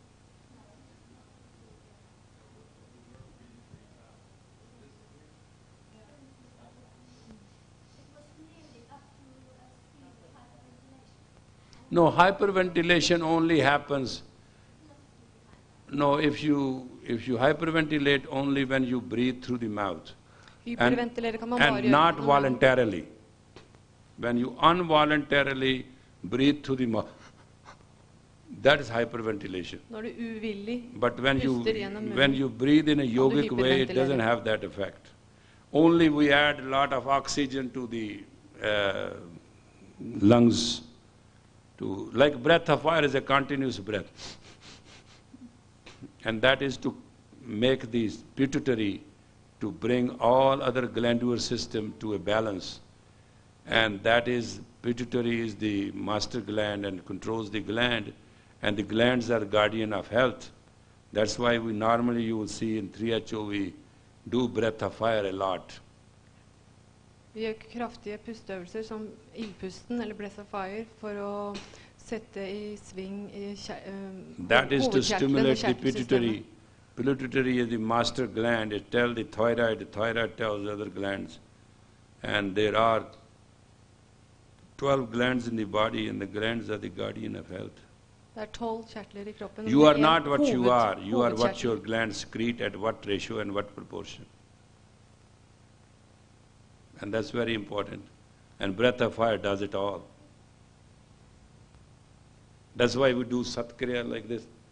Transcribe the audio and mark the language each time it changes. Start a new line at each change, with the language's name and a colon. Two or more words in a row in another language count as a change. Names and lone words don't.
English: No, hyperventilation only happens. No, if you hyperventilate only when you breathe through the mouth.
Norwegian: Hyperventilere kan man bare
English: And
Norwegian: gjøre
English: not
Norwegian: når man-
English: voluntarily. When you involuntarily breathe through the mouth, that is hyperventilation.
Norwegian: Når du uvillig
English: But when
Norwegian: puster gjennom munnen.
English: you breathe in a yogic way, it
Norwegian: hyperventilere.
English: doesn't have that effect. Only we add a lot of oxygen to the lungs. Like breath of fire is a continuous breath. And that is to make the pituitary, to bring all other glandular system to a balance. And that is, pituitary is the master gland and controls the gland. And the glands are guardian of health. That's why we normally, you will see in 3HO, we do breath of fire a lot.
Norwegian: Vi gjør kraftige pusteøvelser som ildpusten eller
English: breath of fire
Norwegian: for å sette i sving i
English: That is to stimulate the
Norwegian: kjertelsystemet.
English: pituitary. Pituitary is the master gland. It tells the thyroid tells other glands. And there are 12 glands in the body, and the glands are the guardian of health.
Norwegian: Det er 12 kjertler i kroppen.
English: You are
Norwegian: med
English: not
Norwegian: en
English: what you are. You are what
Norwegian: hovedkjertel.
English: your glands secrete at what ratio and what proportion. And that's very important. And breath of fire does it all. That's why we do Satkriya like this.